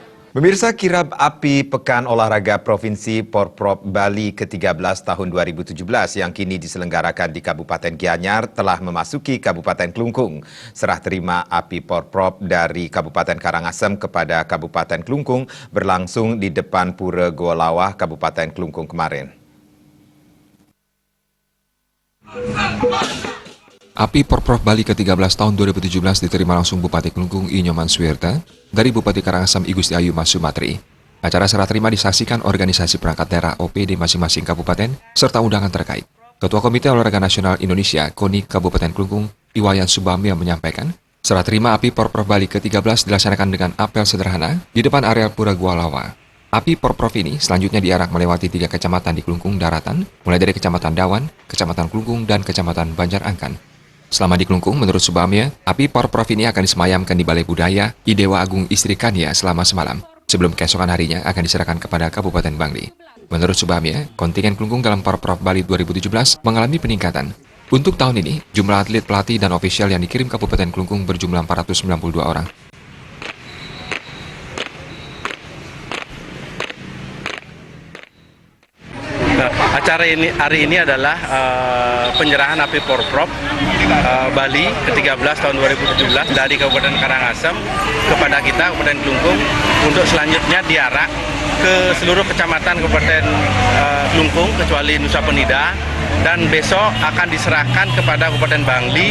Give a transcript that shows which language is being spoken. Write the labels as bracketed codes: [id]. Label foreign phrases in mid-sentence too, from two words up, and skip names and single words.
[id] Pemirsa, kirab api Pekan Olahraga Provinsi Porprov Bali ke-13 tahun 2017 yang kini diselenggarakan di Kabupaten Gianyar telah memasuki Kabupaten Klungkung. Serah terima api Porprov dari Kabupaten Karangasem kepada Kabupaten Klungkung berlangsung di depan Pura Goa Lawah, Kabupaten Klungkung kemarin. Api Porprov Bali ke-13 tahun 2017 diterima langsung Bupati Klungkung I Nyoman Suwirta dari Bupati Karangasem I Gusti Ayu Mas Sumatri. Acara serah terima disaksikan organisasi perangkat daerah OPD masing-masing kabupaten serta undangan terkait. Ketua Komite Olahraga Nasional Indonesia KONI Kabupaten Klungkung Iwayan Subamya menyampaikan, serah terima api Porprov Bali ke-13 dilaksanakan dengan apel sederhana di depan areal Pura Goa Lawah. Api Porprov ini selanjutnya diarak melewati 3 kecamatan di Klungkung daratan, mulai dari Kecamatan Dawan, Kecamatan Klungkung, dan Kecamatan Banjar Angkan. Selama di Klungkung, menurut Subamya, api Porprov ini akan disemayamkan di Balai Budaya I Dewa Agung Istri Kania selama semalam, sebelum keesokan harinya akan diserahkan kepada Kabupaten Bangli. Menurut Subamya, kontingen Klungkung dalam Porprov Bali 2017 mengalami peningkatan. Untuk tahun ini, jumlah atlet, pelatih, dan ofisial yang dikirim Kabupaten Klungkung berjumlah 492 orang. Acara hari ini adalah penyerahan api Porprov Bali ke-13 tahun 2017 dari Kabupaten Karangasem kepada kita, Kabupaten Klungkung, untuk selanjutnya diarak ke seluruh kecamatan Kabupaten Klungkung kecuali Nusa Penida, dan besok akan diserahkan kepada Kabupaten Bangli.